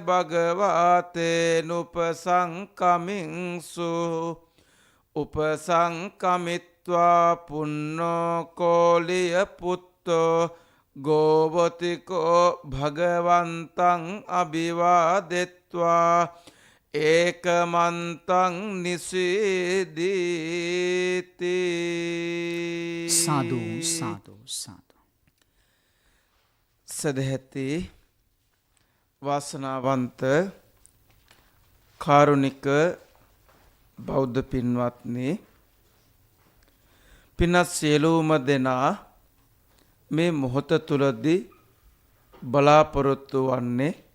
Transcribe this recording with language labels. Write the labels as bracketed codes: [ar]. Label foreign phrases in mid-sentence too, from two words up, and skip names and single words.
[pi] භගවාතේනුපසංකමින්සු උපසංකමිත්වා පුන්නෝ කෝලිය පුත්තෝ ගෝවතිකෝ භගවන්තං අභිවාදෙත්වා ඒකමන්තං නිසීදීති. [si] සාදු සාදු සාදු. සදහැති වාසනාවන්ත කාරුණික බෞද්ධ පින්වත්නි, පින්වත් සියලුම දෙනා මේ මොහොත තුලදී බලාපොරොත්තු වන්නේ